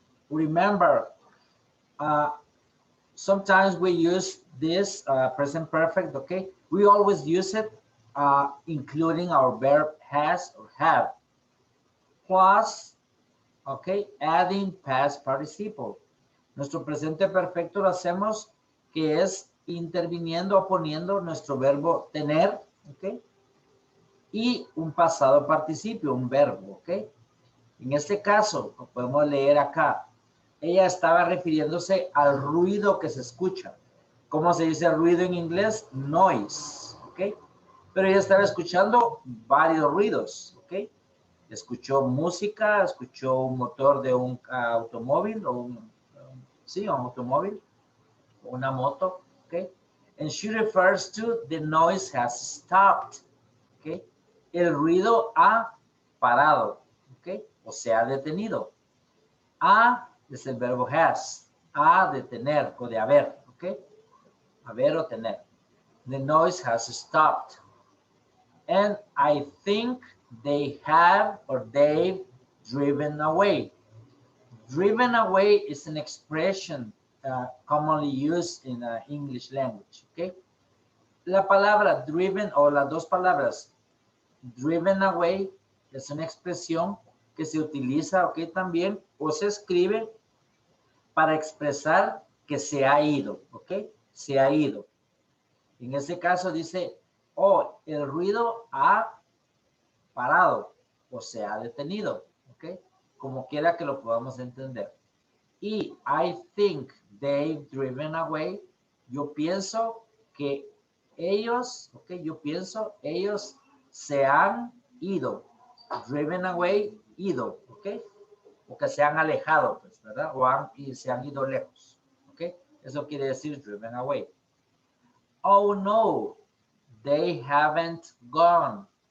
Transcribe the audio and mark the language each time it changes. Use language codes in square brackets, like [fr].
[en] Remember, sometimes we use this present perfect, okay? We always use it including our verb has or have, plus, okay, adding past participle. [es] Nuestro presente perfecto lo hacemos que es interviniendo o poniendo nuestro verbo tener, ok, y un pasado participio, un verbo, ok. En este caso, lo podemos leer acá. Ella estaba refiriéndose al ruido que se escucha. ¿Cómo se dice ruido en inglés? Noise, ok. Pero ella estaba escuchando varios ruidos, ok. Escuchó música, escuchó un motor de un automóvil o sí, un automóvil, una moto, okay? [en] And she refers to the noise has stopped, okay? [es] El ruido ha parado, okay? O se ha detenido. Ha es el verbo has, ha de tener o de haber, okay? Haber o tener. [en] The noise has stopped. And I think they have or they've driven away. Driven away is an expression commonly used in English language, okay? [es] La palabra driven o las dos palabras driven away es una expresión que se utiliza, okay, también o se escribe para expresar que se ha ido, okay? Se ha ido. En este caso dice, oh, el ruido ha parado o se ha detenido, ¿ok? Como quiera que lo podamos entender. Y [en] I think they've driven away. [es] Yo pienso que ellos, ¿ok? Yo pienso ellos se han ido. Driven away, ido, ¿ok? O que se han alejado, pues, ¿verdad? Y se han ido lejos, ¿ok? Eso quiere decir driven away. [en] Oh no, they haven't gone.